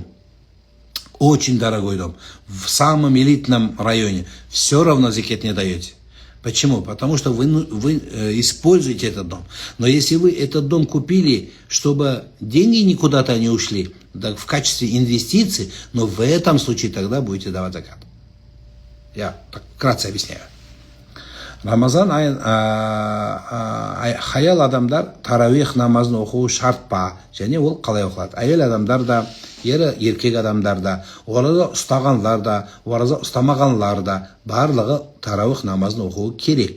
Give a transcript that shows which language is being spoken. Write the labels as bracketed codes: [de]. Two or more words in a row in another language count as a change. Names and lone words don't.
[ru] Очень дорогой дом, в самом элитном районе, все равно закат не даете. Почему? Потому что вы используете этот дом. Но если вы этот дом купили, чтобы деньги никуда-то не ушли, в качестве инвестиций, но в этом случае тогда будете давать закат. Я так вкратце объясняю. [kk] Рамазан хаял адамдар таравих намазын оқуы шарт па? Және ол қалай оқылады? Әйел адамдар да, еркек адамдар да, ораза ұстағандар да, ораза ұстамағандар да барлығы таравих намазын оқуы керек.